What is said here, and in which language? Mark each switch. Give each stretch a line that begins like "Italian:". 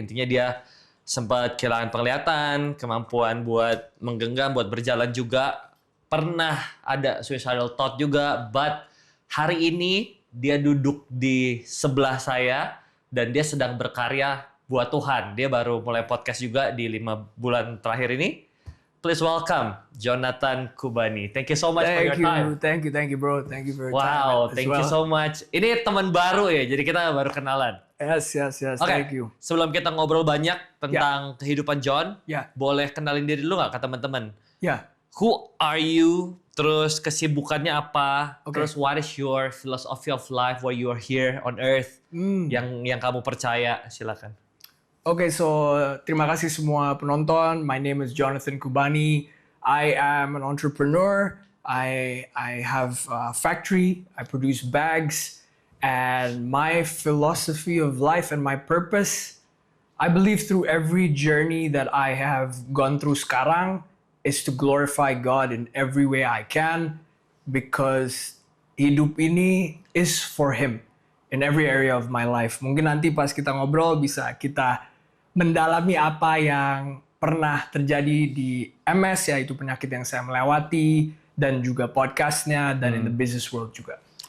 Indonesian: Intinya dia sempat kehilangan penglihatan, kemampuan buat menggenggam, buat berjalan juga. Pernah ada suicidal thought juga, but hari ini dia duduk di sebelah saya dan dia sedang berkarya buat Tuhan. Dia baru mulai podcast juga di 5 bulan terakhir ini.
English: Please welcome Jonathan Kubani. Thank you so much for your time. Thank you bro. Thank you for your time. Wow, thank you so much.
Indonesian: Ini teman baru ya, jadi kita baru kenalan.
English: Yes. Okay. Thank you.
Indonesian: Sebelum kita ngobrol banyak tentang kehidupan John, boleh kenalin diri dulu nggak ke teman-teman?
English: Who are you?
Indonesian: Terus kesibukannya apa? Terus
English: what is your philosophy of life? Why you are here on earth?
Indonesian: Yang kamu percaya, silakan.
English: Okay, so
Indonesian: terima kasih semua penonton.
English: My name is Jonathan Kubani. I am an entrepreneur. I have a factory. I produce bags. And my philosophy of life and my purpose, I believe through every journey that I have gone through
Indonesian: sekarang,
English: is to glorify God in every way I can, because
Indonesian: hidup ini
English: is for Him in every area of my life.
Indonesian: Mungkin nanti pas kita ngobrol bisa kita mendalami apa yang pernah terjadi di MS, yaitu penyakit yang saya melewati, dan juga podcastnya, dan
English: in the business world
Indonesian: juga.